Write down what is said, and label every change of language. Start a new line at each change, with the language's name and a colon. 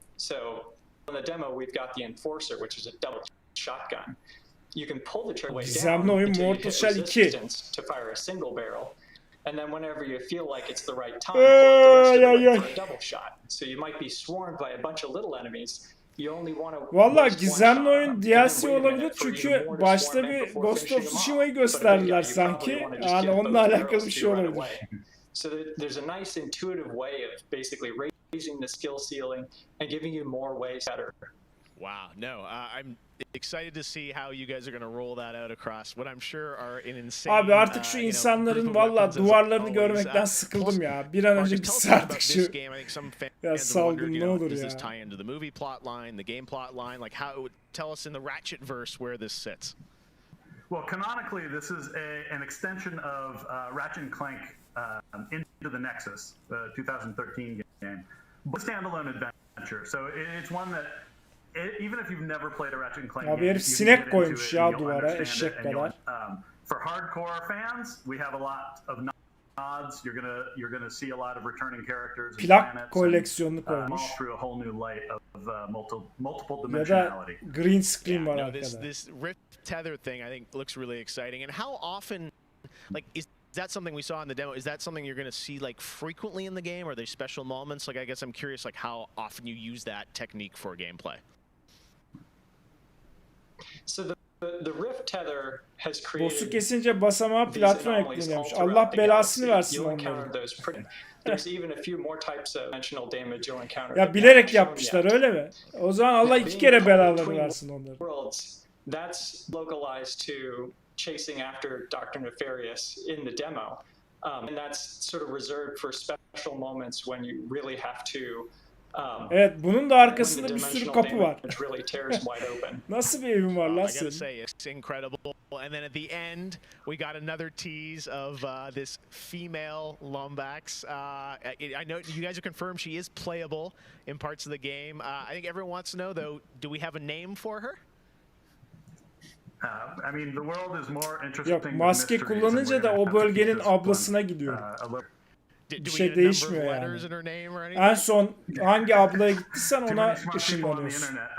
English: So in the demo, we've got the Enforcer, which is a double shotgun. You can pull the trigger way down until you hit resistance to fire a single barrel. And then whenever you feel like it's the right time, pull it the rest of the way for a double shot. So you might be swarmed by a bunch of little enemies.
Turkish: Valla gizemli oyun DLC olabilir çünkü başta bir Ghost of Tsushima'yı gösterdiler sanki. Yani onunla alakalı bir şey olabilir.
English: So there's a nice intuitive way of basically raising the skill ceiling and giving you more ways better. Wow, no, I'm excited to see how you guys are going to roll that out across what I'm sure are an insane.
Turkish: Abi artık şu insanların valla duvarlarını görmekten sıkıldım ya. Bir an önce bitsin artık şu. Ya salgın ne olur ya.
English: Does this tie into the movie plot line, the game plot line? Like how? Tell us in the Ratchet verse where this sits. Well, canonically, this is an extension of Ratchet and Clank into the Nexus, the 2013 game, but standalone adventure. So it's one that. Even if you've never played a Ratchet and Clank game,
Turkish: herif sinek koymuş ya duvara eşek kadar.
English: For hardcore fans, we have a lot of nods. You're gonna see a lot of returning characters.
Turkish: Plak koleksiyonunu koymuş.
English: All through a whole new light of multiple dimensionality.
Turkish: Ya da green screen var arkada.
English: This Rift tether thing I think looks really exciting. And how often, like, is that something we saw in the demo? Is that something you're going to see like frequently in the game? Are there special moments? Like, I guess I'm curious, like how often you use that technique for gameplay. So the Rift tether has created.
Turkish: Boss'u kesince basamağa platform ekleniyormuş. Allah belasını versin onları.
English: there's even a few more types of dimensional damage you'll encounter.
Turkish: Ya bilerek yapmışlar öyle mi? O zaman Allah iki kere belalarını versin onları.
English: Worlds, that's localized to chasing after Dr. Nefarious in the demo. And that's sort of reserved for special moments when you really have to
Turkish: evet, bunun da arkasında bir sürü kapı var. Nasıl bir evim var lan
English: I gotta say, it's incredible. And then at the end, we got another tease of this female Lombax. I know you guys have confirmed she is playable in parts of the game. I think everyone wants to know, though, do we have a name for her? I mean, the world is more interesting.
Turkish: Yok, maske kullanınca da o bölgenin ablasına gidiyor. Bir şey değişmiyor yani. En son hangi ablaya gittiysen ona ışınlanıyorsun.